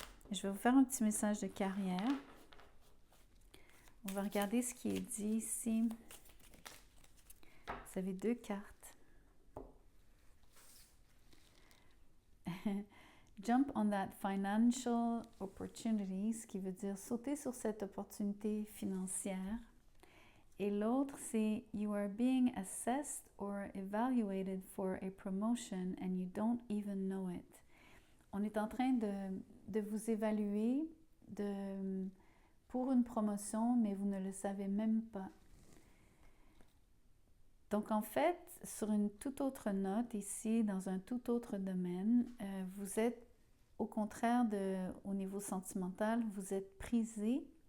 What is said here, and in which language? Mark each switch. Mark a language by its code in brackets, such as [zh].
[fr] Je vais vous faire un petit message de carrière. On va regarder ce qui est dit ici. Vous avez 2 cartes. [en] Jump on that financial opportunity, [fr] ce qui veut dire sauter sur cette opportunité financière. Et l'autre, c'est [en] You are being assessed or evaluated for a promotion and you don't even know it. [fr] On est en train de vous évaluer pour une promotion, mais vous ne le savez même pas. Donc, en fait, sur une toute autre note ici, dans un tout autre domaine, vous êtes au contraire au niveau sentimental, vous êtes prisé.